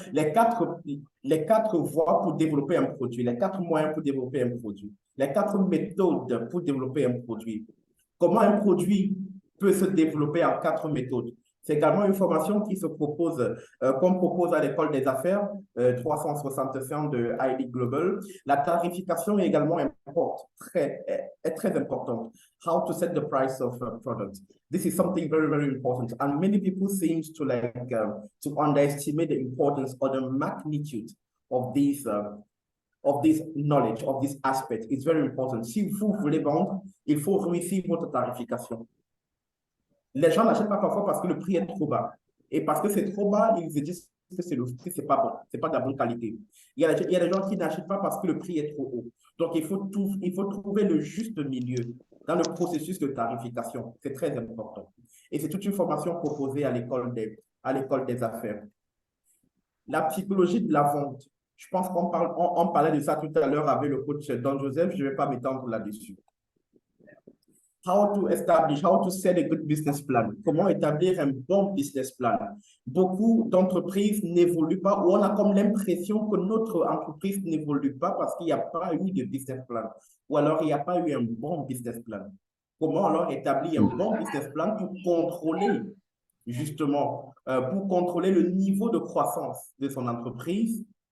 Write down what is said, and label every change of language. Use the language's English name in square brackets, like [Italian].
[French] Les quatre voies pour développer un produit, les 4 moyens pour développer un produit, les 4 méthodes pour développer un produit. Comment un produit peut se développer en 4 méthodes. C'est également une formation qui se propose, qu'on propose à l'école des affaires 365 de ID Global. La tarification est également très importante. [English] How to set the price of a product. This is something very, very important. And many people seem to to underestimate the importance or the magnitude of this knowledge, of this aspect. It's very important. [French] Si vous voulez vendre, il faut réussir votre tarification. Les gens n'achètent pas parfois parce que le prix est trop bas. Et parce que c'est trop bas, ils se disent que c'est pas bon, c'est pas de la bonne qualité. Il y a des gens qui n'achètent pas parce que le prix est trop haut. Donc, il faut trouver le juste milieu dans le processus de tarification. C'est très important. Et c'est toute une formation proposée à l'école des affaires. La psychologie de la vente. Je pense qu'on parlait de ça tout à l'heure avec le coach Don Joseph. Je ne vais pas m'étendre là-dessus. [English] How to set a good business plan. [French] Comment établir un bon business plan. Beaucoup d'entreprises n'évoluent pas, ou on a comme l'impression que notre entreprise n'évolue pas parce qu'il n'y a pas eu de business plan. Ou alors il n'y a pas eu un bon business plan. Comment alors établir un bon business plan pour contrôler, justement, pour contrôler le niveau de croissance de son entreprise.